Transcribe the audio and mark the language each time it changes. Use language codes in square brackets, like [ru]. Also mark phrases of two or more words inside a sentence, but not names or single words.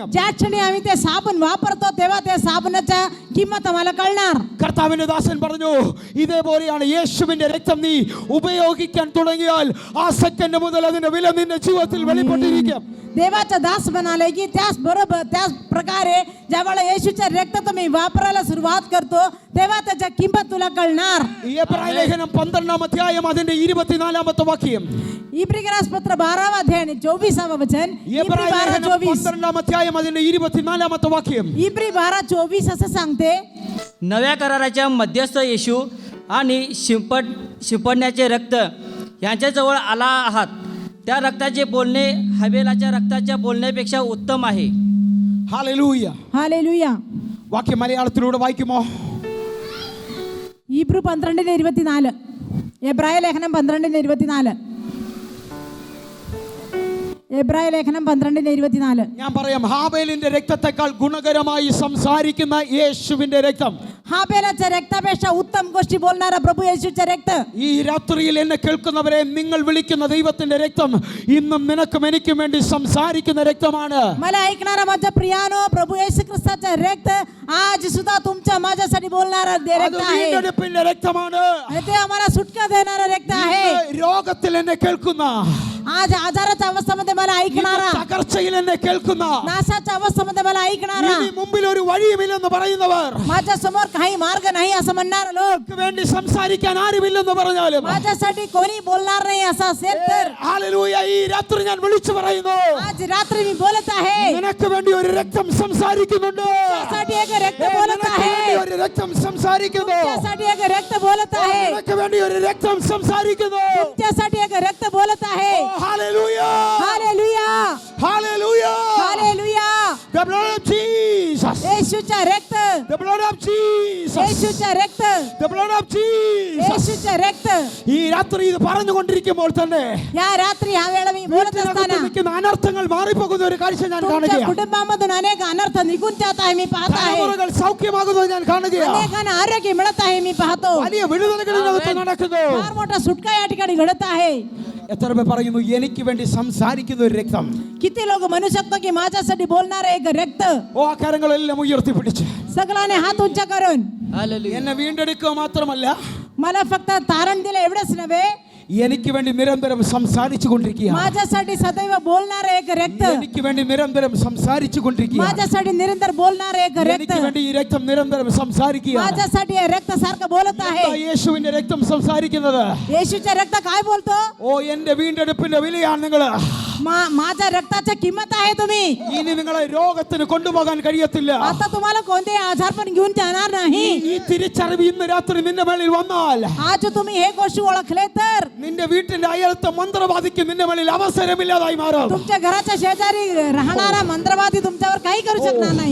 [mr] ज्या क्षणी आम्ही ते साबण वापरतो तेव्हा त्या साबणाच्या किंमत आम्हाला कळणार. [ml] കർത്താവിന്റെ ദാസൻ പറഞ്ഞു, ഇതേപോലെയാണ് യേശുവിന്റെ രക്തം നീ ഉപയോഗിക്കാൻ തുടങ്ങിയാൽ ആ സെക്കൻഡ് മുതൽ അതിന്റെ വില നിന്റെ ജീവിതത്തിൽ വെളിപ്പെട്ടിരിക്കും. [mr] देवाचा दास म्हणाले की त्याच प्रकारे ज्यावेळेला येशूचे रक्त तुम्ही वापरायला सुरुवात करतो तेव्हा त्याच्या किंमत तुला कळणार. [ml] എബ്രായ ലേഖനം 12-ാം അധ്യായം അതിന്റെ 24-ാമത്തെ വാക്യം. [mr] इब्री पत्र 12वा अध्याय 24वा वचन. [ml] എബ്രായ ലേഖനം 12-ാം അധ്യായം അതിന്റെ 24-ാമത്തെ വാക്യം. [mr] इब्री 12:24 असं सांगते, नव्या कराराच्या मध्यस्थ येशू आणि शिंपडण्याचे रक्त यांच्याजवळ आला आहात. त्या रक्ताचे बोलणे हबेलाच्या रक्ताच्या बोलण्यापेक्षा उत्तम आहे. [ml] ഹല്ലേലൂയ. [mr] हालेलुया. [ml] വാക്യം മലയാളത്തിലൂടെ വായിക്കുമോ? ഇബ്രു 12:24. എബ്രായ ലേഖനം 12:24. എബ്രായ ലേഖനം 12:24. ഞാൻ പറയാം, ഹാബേലിന്റെ രക്തത്തെക്കാൾ ഗുണകരമായി സംസാരിക്കുന്ന യേശുവിന്റെ രക്തം, [mr] हाबेलाच्या रक्तापेक्षा उत्तम गोष्टी बोलणारा प्रभू येशूचे रक्त. [ml] ഈ രാത്രിയിൽ എന്നെ കേൾക്കുന്നവരെ, നിങ്ങൾ വിളിക്കുന്ന ദൈവത്തിന്റെ രക്തം ഇന്നും നിനക്കും എനിക്കും വേണ്ടി സംസാരിക്കുന്ന രക്തമാണ്. [mr] मला ऐकणारा माझ्या प्रियानो, प्रभू येशू ख्रिस्ताचे रक्त आज सुद्धा तुमच्या माझ्यासाठी बोलणारा [ml] അത് [mr] रक्त आहे. [ml] വീണ്ടെടുപ്പിന്റെ രക്തമാണ്. [mr] आणि ते आम्हाला सुटका देणारा रक्त आहे. [ml] ഇന്ന് രോഗത്തിൽ എന്നെ കേൾക്കുന്ന, [mr] आज आजाराच्या अवस्थेमध्ये मला ऐकणारा, [ml] ഇന്ന് തകർച്ചയിൽ എന്നെ കേൾക്കുന്ന, [mr] नाशाच्या अवस्थेमध्ये मला ऐकणारा, [ml] ഇനി മുമ്പിൽ ഒരു വഴിയുമില്ലെന്ന് പറയുന്നവർ, [mr] माझ्या समोर काही मार्ग नाही असं म्हणणारे लोक, [ml] എനിക്ക് വേണ്ടി സംസാരിക്കാൻ ആരുമില്ലെന്ന് പറഞ്ഞാലും, [mr] माझ्यासाठी कोणी बोलणार नाही असं असेल तर [ml] ഹല്ലേലൂയ, ഈ രാത്രി ഞാൻ വിളിച്ചു പറയുന്നു, [mr] आज रात्री मी बोलत आहे, [ml] നിനക്ക് വേണ്ടി ഒരു രക്തം സംസാരിക്കുന്നുണ്ട്. [mr] तुमच्यासाठी एक रक्त बोलत [ml] നിനക്ക് [mr] आहे, [ml] വേണ്ടി ഒരു രക്തം സംസാരിക്കുന്നു. [mr] तुमच्यासाठी एक रक्त बोलत आहे, [ml] നിനക്ക് വേണ്ടി ഒരു രക്തം സംസാരിക്കുന്നു. [mr] तुमच्यासाठी एक रक्त बोलत आहे. [ml] ഹല്ലേലൂയ, [mr] हालेलुया, [ml] ഹല്ലേലൂയ. [mr] हालेलुया. [en] The blood of Jesus. [mr] येशूचे रक्त, [en] The blood of Jesus. [mr] येशूचे रक्त, [en] The blood of Jesus. [mr] येशूचे रक्त. [ml] ഈ രാത്രി ഇത് പറഞ്ഞുകൊണ്ടിരിക്കുമ്പോൾ തന്നെ [mr] या रात्री हा वेळ मी बोलत [ml] വീട്ടിനകത്ത് [mr] असताना [ml] നിൽക്കുന്ന അനർത്ഥങ്ങൾ മാറിപ്പോകുന്ന ഒരു കാഴ്ച ഞാൻ [mr] तुमच्या [ml] കാണുകയാണ്. [mr] कुटुंबामधून अनेक अनर्थ निघून जात आहे मी पाहत आहे. [ml] തലമുറകൾ സൗഖ്യമാകുന്നത് ഞാൻ കാണുകയാണ്. [mr] अनेकांना आरोग्य मिळत आहे मी पाहतो. [ml] വലിയ വിടുതലുകളിനകത്ത് നടക്കുന്നു. [mr] फार मोठा सुटका या ठिकाणी घडत आहे. [ml] എത്ര പേർ പറയുന്നു, എനിക്ക് വേണ്ടി സംസാരിക്കുന്ന ഒരു രക്തം? [mr] किती लोक म्हणू शकतो की माझ्यासाठी बोलणारे एक रक्त? [ml] ഓ, ആ കരങ്ങളെല്ലാം ഉയർത്തിപ്പിടിച്ച് [mr] सगळ्याने हात उंचा करून हालेलुया. [ml] എന്നെ വീണ്ടെടുക്കുക മാത്രമല്ല, [mr] मला फक्त तारण दिलं एवढंच नव्हे, [ml] എനിക്ക് വേണ്ടി നിരന്തരം സംസാരിച്ചു കൊണ്ടിരിക്കുകയാണ്. [mr] माझ्यासाठी सदैव बोलणारे एक रक्त, [ml] എനിക്ക് വേണ്ടി നിരന്തരം സംസാരിച്ചു കൊണ്ടിരിക്കുകയാണ്. [mr] माझ्यासाठी निरंतर बोलणारे एक रक्त, [ml] എനിക്ക് വേണ്ടി ഈ രക്തം നിരന്തരം സംസാരിക്കുകയാണ്. [mr] माझ्यासाठी हे रक्त सारखं बोलत आहे. [ml] എന്താ യേശുവിന്റെ രക്തം സംസാരിക്കുന്നത്? [mr] येशूचे रक्त काय बोलतो? [ml] ഓ എന്റെ വീണ്ടെടുപ്പിന്റെ വിലയാണ് നിങ്ങൾ. [mr] माझ्या रक्ताची किंमत आहे तुम्ही. [ml] ഇനി നിങ്ങളെ രോഗത്തിന് കൊണ്ടുപോകാൻ കഴിയത്തില്ല. [mr] आता तुम्हाला कोणतेही आजार पण घेऊन जाणार नाही. [ml] ഈ തിരിച്ചറിവ് ഇന്ന് രാത്രി നിന്റെ മേളിൽ വന്നാൽ, [mr] आज तुम्ही हे गोष्टी ओळखले तर [ml] നിന്റെ വീട്ടിന്റെ അയലത്തെ മന്ത്രവാദിക്ക് നിന്റെ മേളിൽ അവസരമില്ലാതായി മാറും. [mr] तुमच्या घराच्या शेजारी राहणारा मंत्रवादी तुमच्यावर काही करू शकणार नाही.